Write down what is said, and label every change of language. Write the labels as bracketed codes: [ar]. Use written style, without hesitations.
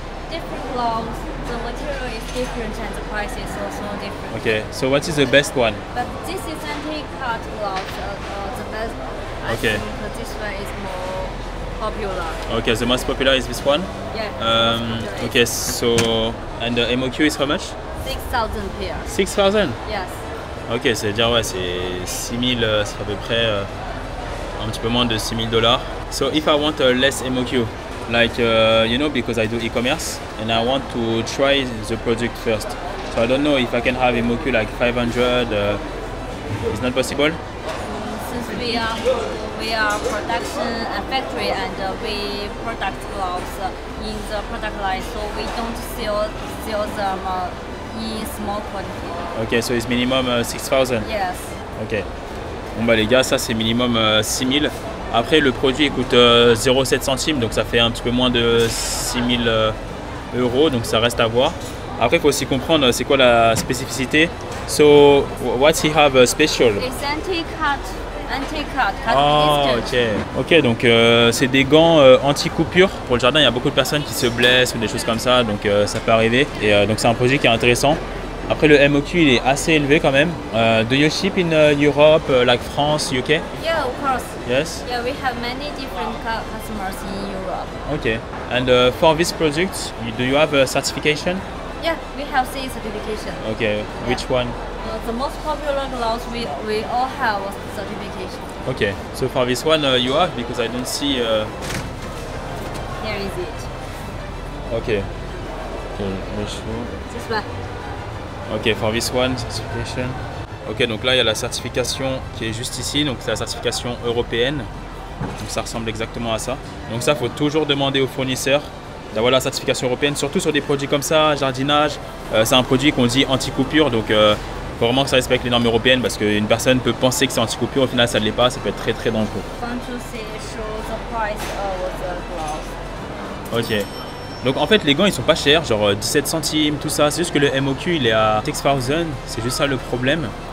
[en] Different clothes, the material is different and the price is also different. Okay, so what is the best one? But this is anti-cut gloves, the best. I Okay. think this one is more popular. Okay, the most popular is this one? Yeah. Okay, so, and the MOQ is how much? 6,000 pairs. 6,000? Yes. [fr] Ok, c'est-à-dire ouais, c'est 6 000, c'est à peu près un petit peu moins de 6 000 $. [en] So if I want less MOQ, like you know, because I do e-commerce and I want to try the product first. So I don't know if I can have MOQ like 500. It's not possible. Since we are production factory and we product gloves in the product line, so we don't sell them in small quantity. Ok, so it's minimum 6,000. Yes. Ok. [fr] Bon bah les gars, ça c'est minimum 6 000. Après le produit il coûte 0,7 centimes, donc ça fait un petit peu moins de 6 000 €, donc ça reste à voir. Après il faut aussi comprendre c'est quoi la spécificité. [en] So what's he have special? It's anti-cut. Ah ok. [fr] Ok, donc c'est des gants anti-coupure. Pour le jardin, il y a beaucoup de personnes qui se blessent ou des choses comme ça, donc ça peut arriver. Et donc c'est un produit qui est intéressant. Après le MOQ il est assez élevé quand même. [en] Do you ship in Europe, like France, UK? Yeah, of course. Yes. Yeah, we have many different customers in Europe. Okay. And for this product, do you have a certification? Yeah, we have CE certification. Okay. Which one? The most popular gloves we all have a certification. Okay. So for this one you have, because I don't see. Here is it. Okay. This one. Ok, for this one, certification. [fr] Ok, donc là il y a la certification qui est juste ici, donc c'est la certification européenne. Donc ça ressemble exactement à ça. Donc ça, il faut toujours demander au fournisseur d'avoir la certification européenne, surtout sur des produits comme ça, jardinage. C'est un produit qu'on dit anti-coupure, donc faut vraiment que ça respecte les normes européennes parce qu'une personne peut penser que c'est anti-coupure, au final ça ne l'est pas, ça peut être très dangereux. [en] Want to show the price of the gloves? Ok. [fr] Donc en fait les gants ils sont pas chers, genre 17 centimes, tout ça. C'est juste que le MOQ il est à 6,000, c'est juste ça le problème.